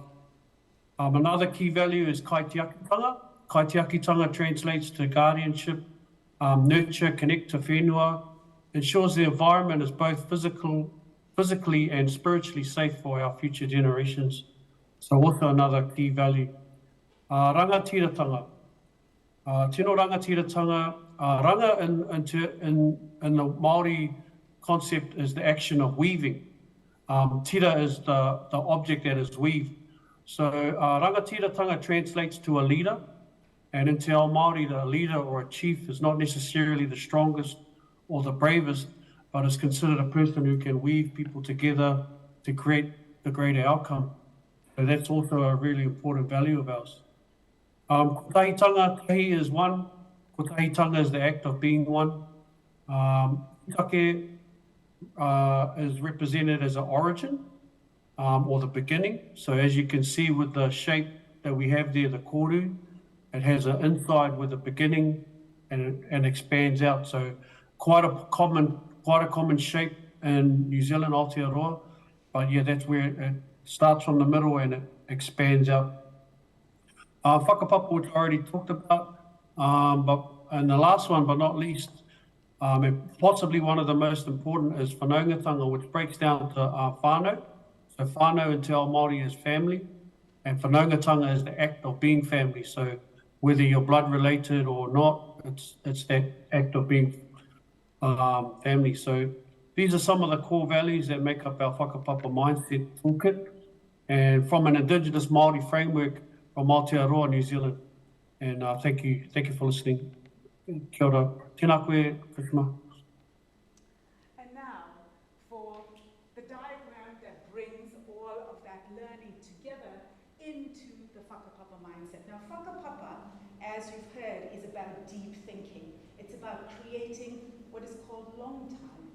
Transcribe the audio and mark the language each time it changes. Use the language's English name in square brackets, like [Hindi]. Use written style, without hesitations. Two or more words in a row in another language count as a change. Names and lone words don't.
[English] Another key value is kaitiakitanga. Kaitiakitanga translates to guardianship, nurture, connect to whenua, ensures the environment is both physically and spiritually safe for our future generations. So also another key value. [Māori] Rangatiratanga. Tino rangatiratanga. [English] Ranga in the Māori concept is the action of weaving. Tira is the object that is weaved. So rangatiratanga translates to a leader, and in [Māori] Te Ao Māori, [English] the leader or a chief is not necessarily the strongest or the bravest, but is considered a person who can weave people together to create the greater outcome. So that's also a really important value of ours. Kotahitanga, tahi is one. Kotahitanga is the act of being one. Take is represented as an origin or the beginning. So as you can see with the shape that we have there, the koru, it has an inside with a beginning and expands out. So quite a common shape in New Zealand, Aotearoa. But yeah, that's where it starts from the middle and it expands out. Whakapapa, which I already talked about. And the last one, but not least, and possibly one of the most important is whanaungatanga, which breaks down to whānau. So whānau in [Māori] Te Ao Māori [English] is family, and whanaungatanga is the act of being family. So whether you're blood related or not, it's that act of being family. So these are some of the core values that make up our whakapapa mindset toolkit, and from an Indigenous Māori framework from Aotearoa, New Zealand. And thank you for listening. [Māori] Kia ora. Tēnā koe, Krishna. [English] And now, for the diagram that brings all of that learning together into the whakapapa mindset. Now, whakapapa, as you've heard, is about deep thinking. It's about creating what is called long time.